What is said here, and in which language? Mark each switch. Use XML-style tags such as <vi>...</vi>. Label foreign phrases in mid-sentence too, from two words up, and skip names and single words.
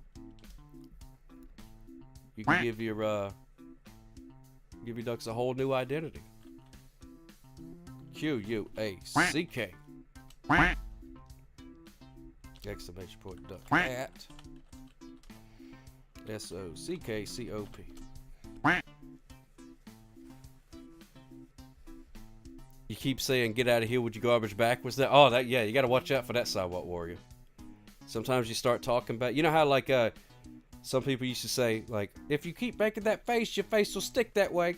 <en>You can give your ducks a whole new identity. Q-U-A-C-K. Exclamation point, duck hat. S-O-C-K-C-O-P. You keep saying, get out of here with your garbage backwards. Yeah, you got to watch out for that sidewalk warrior. Sometimes you start talking about, you know how like some people used to say, like, if you keep making that face, your face will stick that way.</en>